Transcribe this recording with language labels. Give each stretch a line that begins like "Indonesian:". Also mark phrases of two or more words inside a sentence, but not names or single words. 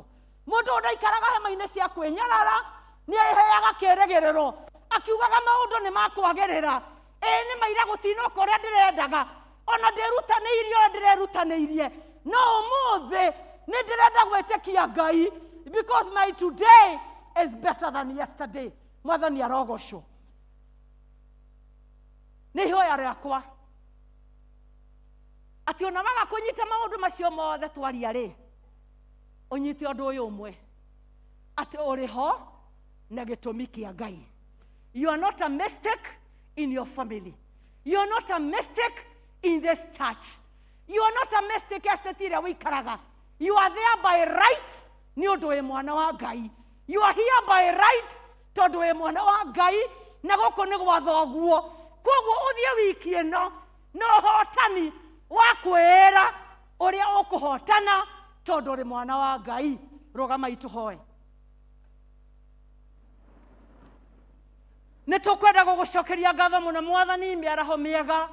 Kikuyu: Mũndũ ũyũ ndaikaraga hema-inĩ cia kwĩnyarara, nĩ eheaga kĩĩrĩgĩrĩro akiugaga maũndũ nĩ makwagĩrĩra. Nĩ maira gũtinũka ũrĩa ndĩrendaga, ona ndĩrutanĩirie ũrĩa ndĩrerutanĩirie, no ũmũthĩ nĩ ndĩrenda gwĩtĩkia Ngai
English: because my today is better than yesterday.
Kikuyu: Mwathani arogocwo. Nĩ ihoya rĩakwa atĩ ona waga kũnyita maũndũ macio mothe twaria rĩ, ũnyite ũndũ ũyũ ũmwe atĩ ũrĩ ho na gĩtũmi kĩa Ngai.
English: You are not a mistake in your family. You are not a mistake in this church. You are not a mistake
Kikuyu: estetire wĩikaraga.
English: You are there by right
Kikuyu: nĩ ũndũ wĩ mwana wa Ngai.
English: You are here by right
Kikuyu: tondũ wĩ mwana wa Ngai na gũkũ nĩ gwa thoguo. Koguo ũthiĩ wiki ĩno na ũhotani wa kwĩra ũrĩa ũkũhotana tondũ ũrĩ mwana wa Ngai. Rũgama itũhoe. Nĩ tũkwenda gũgũcokeria ngatho mũno Mwathani mĩaraho mĩega.